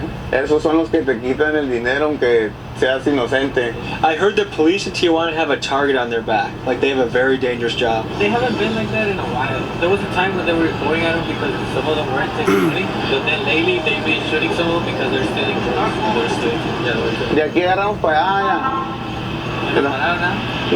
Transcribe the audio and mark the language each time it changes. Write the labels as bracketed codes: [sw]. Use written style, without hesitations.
[es] Esos son los que te quitan el dinero aunque seas inocente. [en] I heard the police in Tijuana have a target on their back. Like they have a very dangerous job. They haven't been like that in a while. There was a time when they were going at them because some of them weren't taking money. But then lately they've been shooting some of them because they're stealing drugs. They're stealing. Yeah, [es] De aquí agarramos para allá.